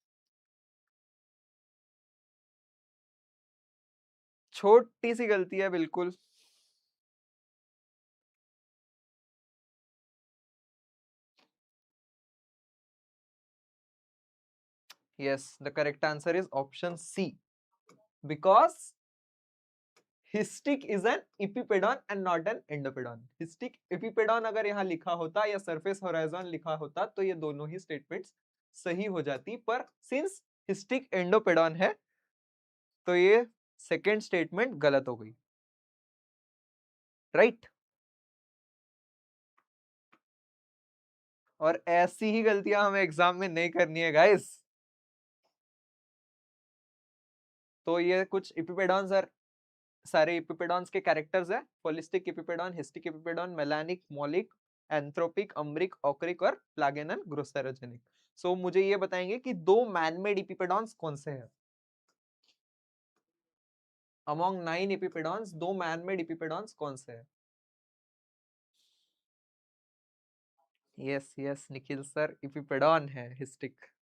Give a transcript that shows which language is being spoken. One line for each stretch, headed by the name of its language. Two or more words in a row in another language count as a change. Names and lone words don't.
Hindi: छोटी सी गलती है बिल्कुल।
English: Yes, the correct answer is option C, because histic is an epipedon and not an endopedon. histic epipedon
Hindi: अगर यहाँ लिखा होता या
English: surface horizon
Hindi: लिखा होता तो ये दोनों ही स्टेटमेंट्स सही हो जाती, पर
English: since histic endopedon
Hindi: है तो ये
English: second statement
Hindi: गलत हो गई, राइट? और ऐसी ही गलतियां हमें एग्जाम में नहीं करनी है गाइस। तो ये कुछ इपिपेडॉन्स और सारे इपिपेडॉन्स के कैरेक्टर्स है,
English: Polistic epipedon, histic epipedon, melanic, mollic, anthropic, umbric, ochric and plaganan grosserogenic.
Hindi: सो मुझे ये बताएंगे कि 2
English: manmade epipedons
Hindi: कौन से हैं?
English: among 9 epipedons 2 manmade epipedons
Hindi: कौन से हैं?
English: Yes yes Nikhil sir,
Hindi: इपिपेडॉन है हिस्टिक।